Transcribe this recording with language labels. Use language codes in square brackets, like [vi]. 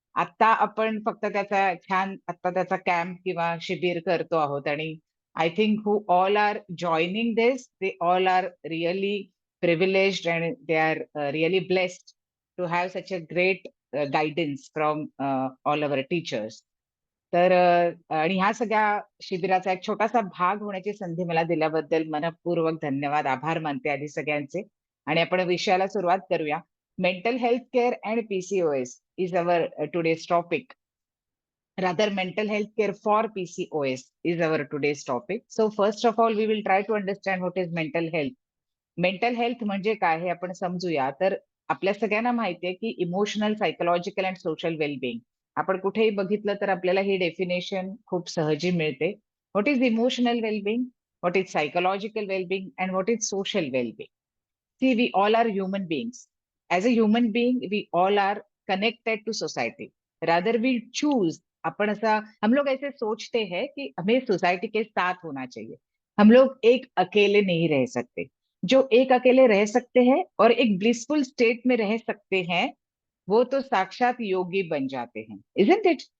[mr] आता आपण फक्त त्याचा कॅम्प किंवा शिबिर करतो आहोत आणि [en] I think who all are joining this, they all are really privileged and they are really blessed to have such a great guidance from all our teachers. [mr] तर आणि ह्या सगळ्या शिबिराचा एक छोटासा भाग होण्याची संधी मला दिल्याबद्दल मनपूर्वक धन्यवाद, आभार मानते आधी सगळ्यांचे. आणि आपण विषयाला सुरुवात करूया. [en] Mental health care and PCOS is our today's topic. Rather, mental health care for PCOS is our today's topic. So first of all, we will try to understand what is mental health. [mr] Mental health म्हणजे काय हे आपण समजूया. तर आपल्या सगळ्यांना माहिती आहे की [en] emotional, psychological and social wellbeing, [mr] आपण कुठेही बघितलं तर आपल्याला ही डेफिनेशन खूप सहजी मिळते. [en] What is emotional wellbeing, what is psychological wellbeing and what is social wellbeing. See, we all are human beings. As a human being, we all are connected to society. Rather, we choose. [hi] अपन ऐसा हम लोग ऐसे सोचते हैं कि हमें society के साथ होना चाहिए. हम लोग एक अकेले नहीं रह सकते. जो एक अकेले रह सकते हैं और एक ब्लिसफुल स्टेट में रह सकते हैं, वो तो साक्षात योगी बन जाते हैं, [en] isn't it?